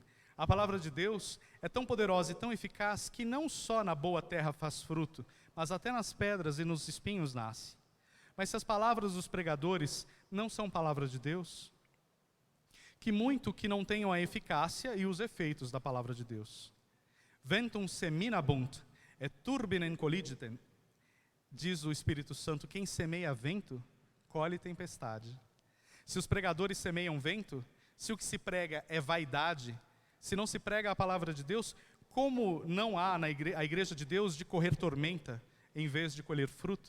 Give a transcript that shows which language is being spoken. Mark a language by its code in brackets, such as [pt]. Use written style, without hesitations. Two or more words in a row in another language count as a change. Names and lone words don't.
[pt] A palavra de Deus é tão poderosa e tão eficaz que não só na boa terra faz fruto, mas até nas pedras e nos espinhos nasce. Mas se as palavras dos pregadores não são palavra de Deus, que muito que não tenham a eficácia e os efeitos da palavra de Deus. [la] Ventum seminabunt, et turbinem colligitem. [pt] Diz o Espírito Santo, quem semeia vento, colhe tempestade. Se os pregadores semeiam vento, se o que se prega é vaidade, se não se prega a palavra de Deus, como não há a igreja de Deus de correr tormenta, em vez de colher fruto?